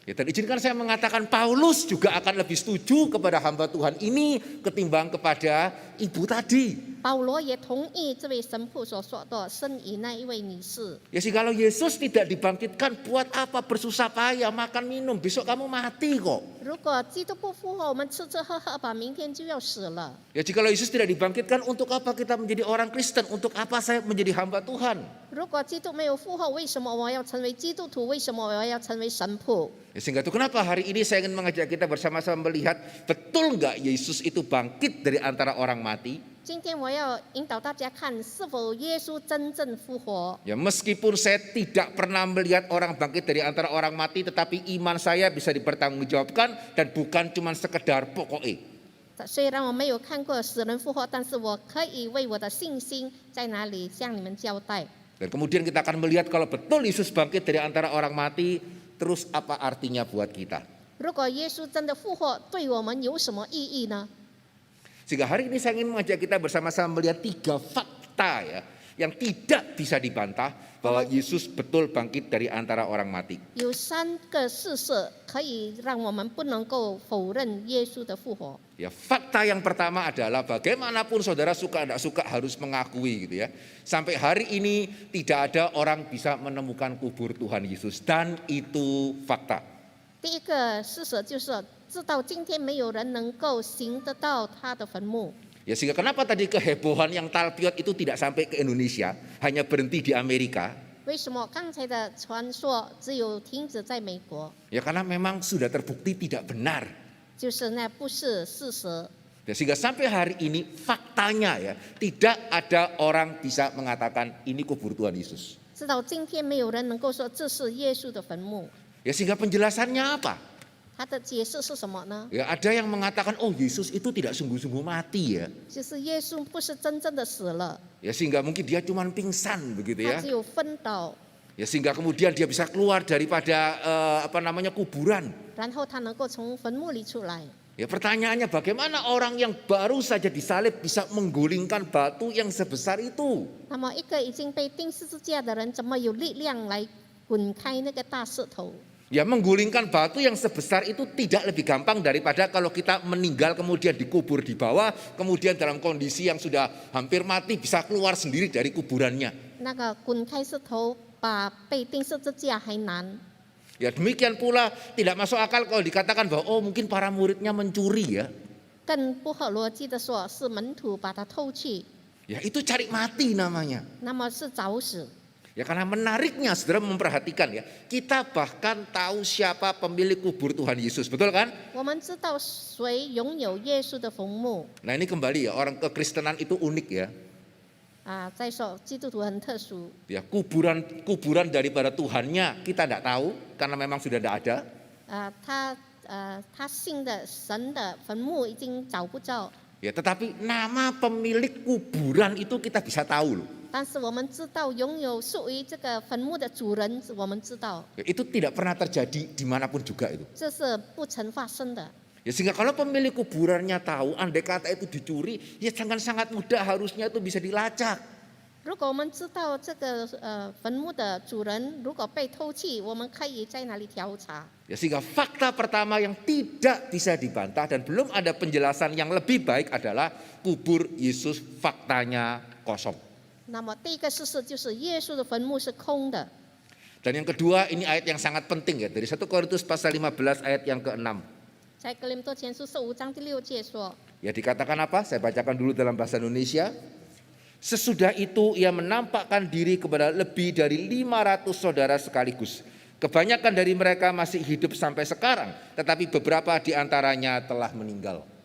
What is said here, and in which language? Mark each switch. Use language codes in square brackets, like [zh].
[id] Ya, dan izinkan saya mengatakan Paulus juga akan lebih setuju kepada hamba Tuhan ini ketimbang kepada ibu tadi. [zh] 保罗也同意这位神父所说的生与那一位女士。 [id] Ya sih, kalau Yesus tidak dibangkitkan, buat apa bersusah payah makan minum, besok kamu mati kok. [zh] 如果基督不复活，我们吃吃喝喝吧，明天就要死了。 [id] Ya, jika Yesus tidak dibangkitkan, untuk apa kita menjadi orang Kristen? Untuk apa saya menjadi hamba Tuhan? [zh] 如果基督没有复活，为什么我要成为基督徒？为什么我要成为神父？ [id] Ya, sehingga itu kenapa hari ini saya ingin mengajak kita bersama-sama melihat betul nggak Yesus itu bangkit dari antara orang mati? [zh] 今天我要引导大家看，是否耶稣真正复活。 [id] Ya, meskipun saya tidak pernah melihat orang bangkit dari antara orang mati, tetapi iman saya bisa dipertanggungjawabkan dan bukan cuma sekedar pokoknya. [zh] 虽然我没有看过死人复活，但是我可以为我的信心在哪里向你们交代。 [id] Dan kemudian kita akan melihat kalau betul Yesus bangkit dari antara orang mati, terus apa artinya buat kita? [zh] 如果耶稣真的复活，对我们有什么意义呢？ [id] Sehingga hari ini saya ingin mengajak kita bersama-sama melihat 3 fakta ya, yang tidak bisa dibantah bahwa Yesus betul bangkit dari antara orang mati. [zh] 有3个事实可以让我们不能够否认耶稣的复活。 [id] Ya, fakta yang pertama adalah bagaimanapun saudara suka tidak suka harus mengakui gitu ya. Sampai hari ini tidak ada orang bisa menemukan kubur Tuhan Yesus, dan itu fakta. [zh] 第一个事实就是直到今天没有人能够行得到他的坟墓。 [id] Ya, sehingga kenapa tadi kehebohan yang talpiot itu tidak sampai ke Indonesia, hanya berhenti di Amerika? [zh] 为什么刚才的传说只有停止在美国？ [id] Ya, karena memang sudah terbukti tidak benar. [zh] 就是那不是事实。 [id] Ya, sehingga sampai hari ini faktanya ya, tidak ada orang bisa mengatakan ini kubur Tuhan Yesus. [zh] 直到今天没有人能够说这是耶稣的坟墓。 [id] Ya, sehingga penjelasannya apa? [zh] 他的解释是什么呢？ [id] Ya, ada yang mengatakan oh Yesus itu tidak sungguh-sungguh mati ya. [zh] 就是耶稣不是真正的死了， [id] Ya, sehingga mungkin dia cuma pingsan begitu [zh] 他 ya. 只有昏倒， [id] Ya, sehingga kemudian dia bisa keluar daripada kuburan. [zh] 然后他能够从坟墓里出来。 [id] Ya, pertanyaannya bagaimana orang yang baru saja disalib bisa menggulingkan batu yang sebesar itu? [zh] 那么一个已经被钉十字架的人，怎么有力量来滚开那个大石头？ [id] Ya, menggulingkan batu yang sebesar itu tidak lebih gampang daripada kalau kita meninggal kemudian dikubur di bawah, kemudian dalam kondisi yang sudah hampir mati bisa keluar sendiri dari kuburannya. [zh] 那个滚开石头，把被钉十字架还难。 [id] Ya, demikian pula tidak masuk akal kalau dikatakan bahwa oh mungkin para muridnya mencuri ya. [zh] 更不合逻辑的说，是门徒把他偷去， [id] Ya, itu cari mati namanya. [zh] 那么是找死。 [id] Ya, karena menariknya saudara memperhatikan ya, kita bahkan tahu siapa pemilik kubur Tuhan Yesus, betul kan? [zh] 我们知道谁拥有耶稣的坟墓 [id] Nah, ini kembali ya, orang kekristenan itu unik ya. [zh] 啊。再说基督徒很特殊， [id] Ya, kuburan daripada Tuhannya kita tidak tahu karena memang sudah tidak ada. [zh] 他信的神的坟墓已经找不着， [id] Ya, tetapi nama pemilik kuburan itu kita bisa tahu loh. [zh] 但是我们知道拥有属于这个坟墓的主人，我们知道 [id] Ya, itu tidak pernah terjadi dimanapun juga itu. [zh] 这是不曾发生的。 [id] Ya, sehingga kalau pemilik kuburannya tahu, andai kata itu dicuri, ya jangan sangat mudah harusnya itu bisa dilacak. [zh] 如果我们知道这个坟墓的主人如果被偷去，我们可以在哪里调查？ [id] Ya, sehingga fakta pertama yang tidak bisa dibantah dan belum ada penjelasan yang lebih baik adalah kubur Yesus faktanya kosong. [zh] 那么第一个事实就是耶稣的坟墓是空的。 [id] Dan yang kedua ini ayat yang sangat penting ya, dari 1 Korintus pasal 15 ayat yang ke-6. [zh] 在哥林多前书15章第6节说， [id] Ya, dikatakan apa? Saya bacakan dulu dalam bahasa Indonesia. Sesudah itu ia menampakkan diri kepada lebih dari 500 saudara sekaligus. Kebanyakan dari mereka masih hidup sampai sekarang, tetapi beberapa di antaranya telah meninggal.